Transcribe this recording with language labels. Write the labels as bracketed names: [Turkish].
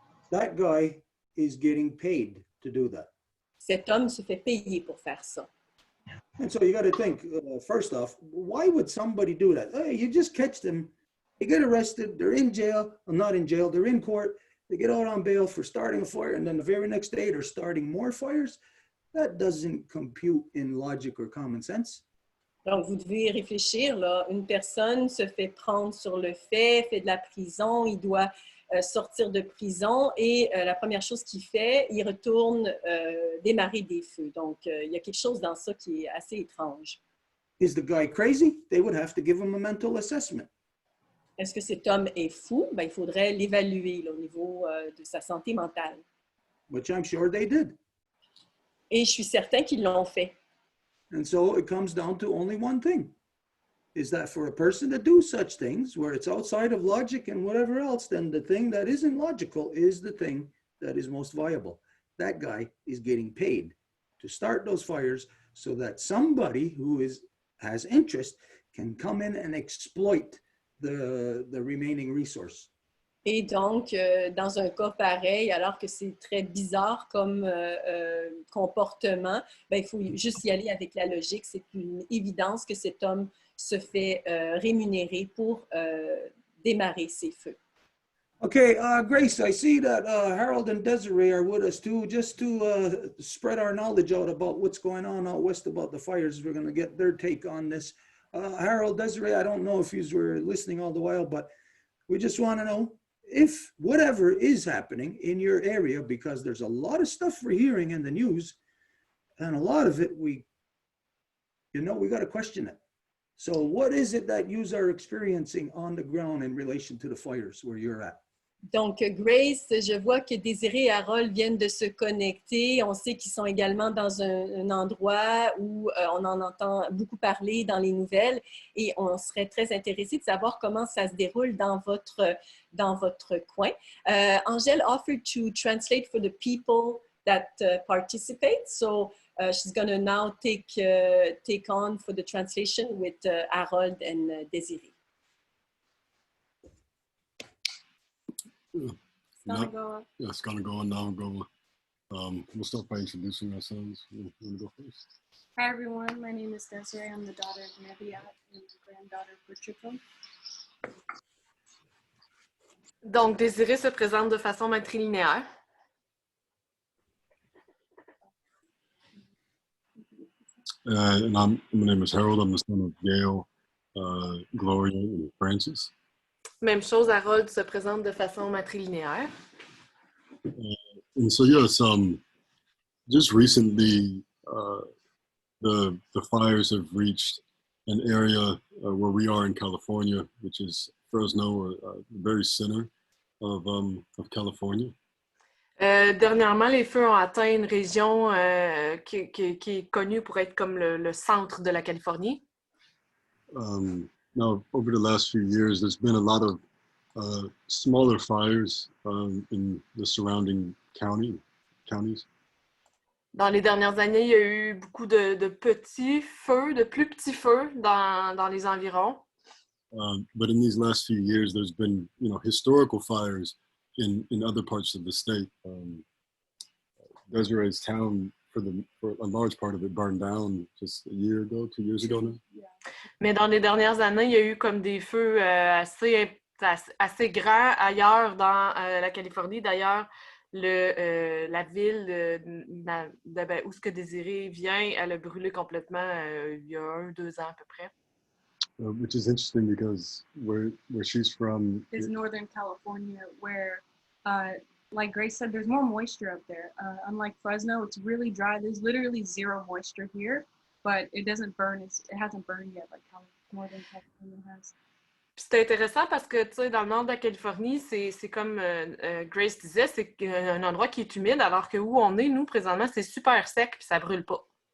[English] That guy is getting paid to do that. [French] Cet homme se fait payer pour faire ça. [English] And so you got to think, first off, why would somebody do that? Hey, you just catch them, they get arrested, they're in jail, well, not in jail, they're in court, they get out on bail for starting a fire, and then the very next day they're starting more fires. That doesn't compute in logic or common sense. [French] Donc, vous devez réfléchir, là, une personne se fait prendre sur le fait de la prison, il doit sortir de prison et la première chose qu'il fait, il retourne démarrer des feux. Donc, il y a quelque chose dans ça qui est assez étrange. [English] Is the guy crazy? They would have to give him a mental assessment. [French] Est-ce que cet homme est fou? Ben, il faudrait l'évaluer au niveau de sa santé mentale. [English] Which I'm sure they did. [French] Et je suis certain qu'ils l'ont fait. [English] And so it comes down to only one thing, is that for a person to do such things where it's outside of logic and whatever else, then the thing that isn't logical is the thing that is most viable. That guy is getting paid to start those fires so that somebody who has interest can come in and exploit the remaining resource. [French] Et donc, dans un cas pareil, alors que c'est très bizarre comme comportement, ben, il faut juste y aller avec la logique. C'est une évidence que cet homme se fait rémunérer pour démarrer ses feux. [English] Okay, Grace, I see that Harold and Desiree are with us too, just to spread our knowledge out about what's going on out west about the fires. We're going to get their take on this. Harold, Desiree, I don't know if you were listening all the while, but we just want to know if whatever is happening in your area, because there's a lot of stuff we're hearing in the news, and a lot of it we got to question it. So what is it that you are experiencing on the ground in relation to the fires where you're at? [French] Donc, Grace, je vois que Désiré et Harold viennent de se connecter. On sait qu'ils sont également dans un endroit où on en entend beaucoup parler dans les nouvelles et on serait très intéressé de savoir comment ça se déroule dans votre coin. [English] Angèle offered to translate for the people that participate. So she's going to now take on for the translation with Harold and Désiré. It's gonna go on now. We'll start by introducing ourselves. You wanna go first? Hi everyone, my name is Desiree. I'm the daughter of Nebiat and the granddaughter of Richard. [French] Donc, Désiré se présente de façon matrilinéaire. [English] And my name is Harold. I'm the son of Gail, Gloria, and Francis. [French] Même chose, Harold se présente de façon matrilinéaire. [English] And so yes, just recently, the fires have reached an area where we are in California, which is Fresno, the very center of California. [French] Dernièrement, les feux ont atteint une région qui est connue pour être comme le centre de la Californie. [English] Now, over the last few years, there's been a lot of smaller fires in the surrounding counties. [French] Dans les dernières années, il y a eu beaucoup de petits feux, de plus petits feux dans les environs. [English] But in these last few years, there's been, historical fires in other parts of the state. Desiree's town, for a large part of it, burned down just a year ago, 2 years ago now. [French] Mais dans les dernières années, il y a eu comme des feux assez grands ailleurs dans la Californie. D'ailleurs, la ville où ce que Désiré vient, elle a brûlé complètement il y a 1-2 ans à peu près. [English] Which is interesting because where she's from is Northern California, where, like Grace said, there's more moisture up there. Unlike Fresno, it's really dry. There's literally zero moisture here, but it doesn't burn. It hasn't burned yet like Northern California has. [French] C'est intéressant parce que, tu sais, dans le nord de la Californie, c'est comme Grace disait, c'est un endroit qui est humide, alors que où on est, nous, présentement, c'est super sec puis ça brûle pas.